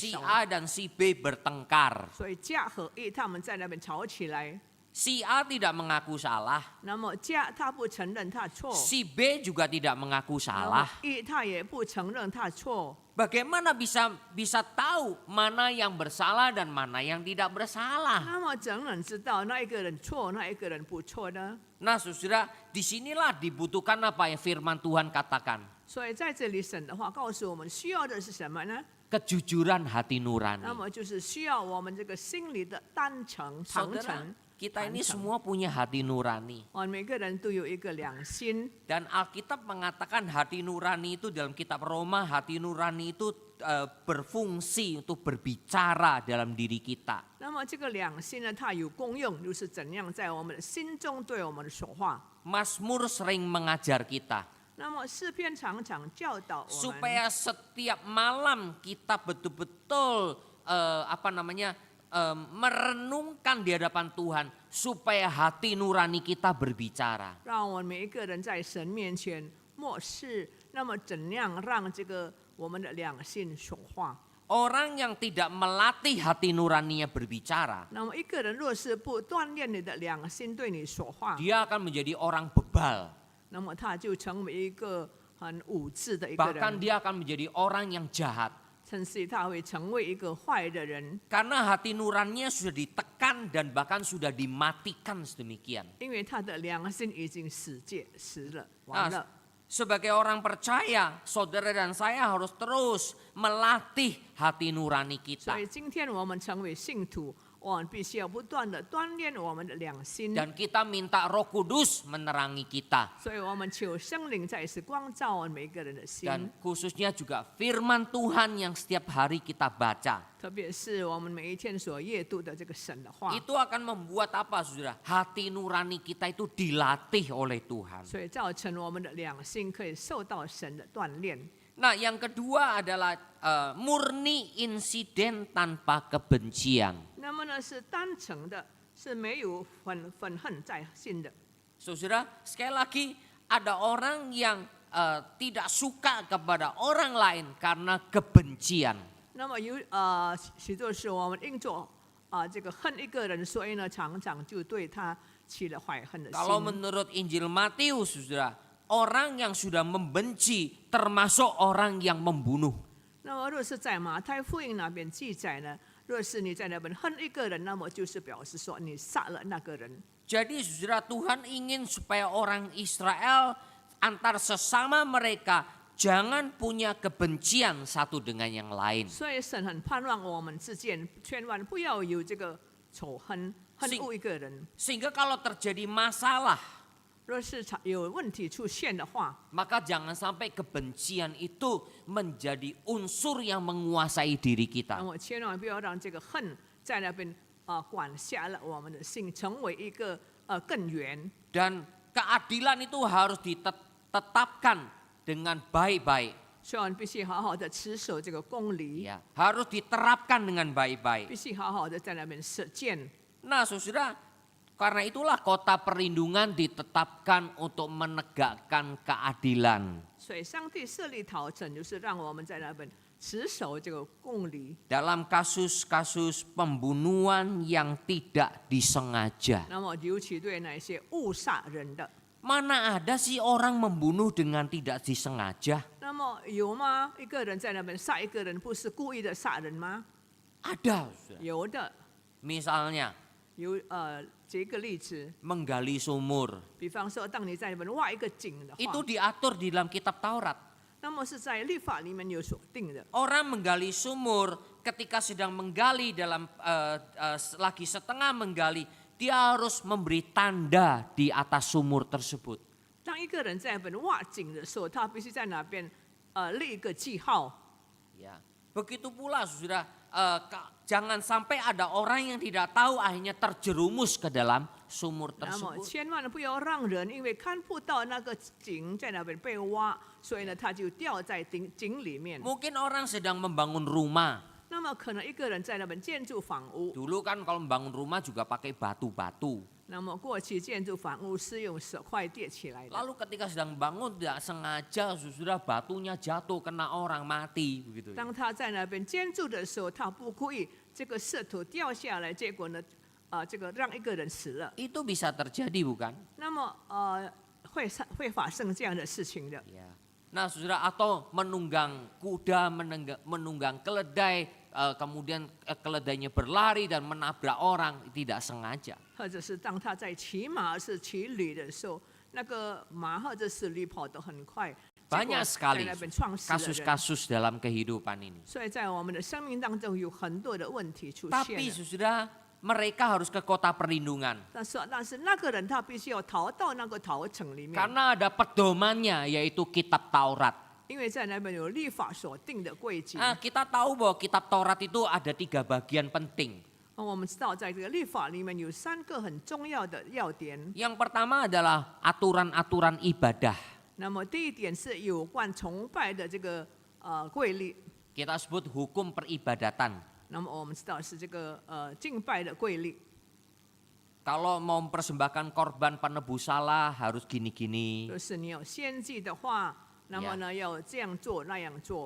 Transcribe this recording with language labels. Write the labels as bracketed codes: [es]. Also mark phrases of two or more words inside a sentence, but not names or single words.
[id] Si [zh] 时候， [id] A dan si B bertengkar. [zh] 所以甲和乙他们在那边吵起来， [id] Si A tidak mengaku salah, [zh] 那么甲他不承认他错， [id] si B juga tidak mengaku [zh] 然后 [id] salah. [zh] 乙他也不承认他错。 [id] Bagaimana bisa tahu mana yang bersalah dan mana yang tidak bersalah? [zh] 那么怎能知道那一个人错，那一个人不错呢？ [id] Nah, saudara, disinilah dibutuhkan apa yang firman Tuhan katakan. [zh] 所以在这里神的话告诉我们，需要的是什么呢？ [id] Kejujuran hati [zh] 那 [id] nurani. [zh] 么就是需要我们这个心里的单诚、坦 [id] Saudara, [zh] 诚。 [id] kita ini [zh] 坦诚 [id] semua punya hati nurani. [zh] 我们每个人都有一个良心。 [id] Dan Alkitab mengatakan hati nurani itu dalam kitab Roma, hati nurani itu berfungsi untuk berbicara dalam diri kita. [zh] 那么这个良心呢，它有功用，就是怎样在我们的心中对我们的说话。 [id] Mazmur sering mengajar kita [zh] 那么诗篇常常教导我们， [id] supaya setiap malam kita betul-betul merenungkan di hadapan Tuhan supaya hati nurani kita berbicara. [zh] 让我们每一个人在神面前默示，那么怎样让这个我们的良心说话？ [id] Orang yang tidak melatih hati nuraninya berbicara, [zh] 那么一个人若是不锻炼你的良心对你说话， [id] dia akan menjadi orang bebal. [zh] 那么他就成为一个很无知的一个 [id] Bahkan [zh] 人， [id] dia akan menjadi orang yang jahat. [zh] 甚至他会成为一个坏的人， [id] Karena hati nuraninya sudah ditekan dan bahkan sudah dimatikan sedemikian. [zh] 因为他的良心已经死了，完了。 [id] Sebagai orang percaya, saudara dan saya harus terus melatih hati nurani [zh] 所 [id] kita. [zh] 以今天我们成为信徒，我们必须要不断的锻炼我们的良心。 [id] Dan kita minta Roh Kudus menerangi kita. [zh] 所以我们求圣灵再次光照我们每一个人的心， [id] Dan khususnya juga firman Tuhan yang setiap hari kita baca. [zh] 特别是我们每一天所阅读的这个神的话， [id] Itu akan membuat apa saudara? Hati nurani kita itu dilatih oleh Tuhan. [zh] 所以造成我们的良心可以受到神的锻炼。 [id] Nah, yang kedua adalah murni insiden tanpa kebencian. [zh] 那么呢，是单纯的，是没有愤恨在心的。 [id] Saudara, sekali lagi ada orang yang tidak suka kepada orang lain karena kebencian. [zh] 那么许多时我们因着这个恨一个人，所以呢，常常就对他起了怀恨的 [id] Kalau [zh] 心。 [id] menurut Injil Matius, saudara, orang yang sudah membenci termasuk orang yang membunuh. [zh] 那么若是在马太福音那边记载呢，若是你在那边恨一个人，那么就是表示说你杀了那个人。 [id] Jadi saudara, Tuhan ingin supaya orang Israel antar sesama mereka jangan punya kebencian satu dengan yang lain. [zh] 所以神很盼望我们之间千万不要有这个仇恨，恨恶一个人。 [id] Sehingga kalau terjadi masalah, [zh] 若是有问题出现的话， [id] maka jangan sampai kebencian itu menjadi unsur yang menguasai diri [zh] 那 [id] kita. [zh] 么千万不要让这个恨在那边管辖了我们的心，成为一个根源。 [id] Dan keadilan itu harus ditetapkan dengan baik-baik. [zh] 所以我们必须好好的持守这个公理， [id] Ya, harus diterapkan dengan baik-baik. [zh] 必须好好的在那边实践。 [id] Nah, saudara, karena itulah kota perlindungan ditetapkan untuk menegakkan keadilan. [zh] 所以上帝设立逃城，就是让我们在那边持守这个公理。 [id] Dalam kasus-kasus pembunuhan yang tidak disengaja. [zh] 那么尤其对那些误杀人的， [id] Mana ada sih orang membunuh dengan tidak disengaja? [zh] 那么有吗？一个人在那边杀一个人，不是故意的杀人吗？ [id] Ada. Saudara. [zh] 有的。 [id] Misalnya, [zh] 举一个例子， [id] menggali sumur. [zh] 比方说，当你在里面挖一个井的 [id] Itu [zh] 话， [id] diatur di dalam kitab Taurat. [zh] 那么是在律法里面有所定的。 [id] Orang menggali sumur ketika sedang menggali lagi setengah menggali, dia harus memberi tanda di atas sumur tersebut. [zh] 当一个人在那边挖井的时候，他必须在那边立一个记号。 [id] Ya, begitu pula saudara, jangan sampai ada orang yang tidak tahu akhirnya terjerumus ke dalam sumur [zh] 那么 [id] tersebut. [zh] 千万不要让人因为看不到那个井在那边被挖，所以呢他就掉在井里面。 [id] Mungkin orang sedang membangun rumah. [zh] 那么可能一个人在那边建筑房屋， [id] Dulu kan kalau membangun rumah juga pakai batu-batu. [zh] 那么过去建筑房屋是用石块叠起来的。 [id] Lalu ketika sedang bangun tidak sengaja sudah batunya jatuh kena orang mati begitu. [zh] 当他在那边建筑的时候，他不故意这个石头掉下来，结果呢，这个让一个人死了。 [id] Itu bisa terjadi bukan? [zh] 那么会发生这样的事情的。 [id] Ya. Nah, saudara, atau menunggang kuda, menunggang keledai, kemudian keledainya berlari dan menabrak orang tidak sengaja. [zh] 或者是当他在骑马是骑驴的时候，那个马或者是驴跑得很快， [id] Banyak [zh] 结果 [id] sekali [zh] 在那边撞死了人。 [id] kasus-kasus dalam kehidupan ini. [zh] 所以在我们的生命当中有很多的问题出现 [id] Tapi [zh] 了。 [id] saudara, mereka harus ke kota perlindungan. [zh] 但是那个人他必须要逃到那个逃城里面， [id] Karena ada pedomannya yaitu kitab Taurat. [zh] 因为在那边有律法所定的规矩。 [id] Nah, kita tahu bahwa kitab Taurat itu ada 3 bagian penting. [zh] 我们知道，在这个律法里面有3个很重要的要点。 [id] Yang pertama adalah aturan-aturan ibadah. [zh] 那么第一点是有关崇拜的这个规律， [id] Kita sebut hukum peribadatan. [zh] 那么我们知道是这个敬拜的规律。 [id] Kalau mau mempersembahkan korban penebus salah harus gini-gini. [zh] 就是你有献祭的话，那么呢要这样做那样做，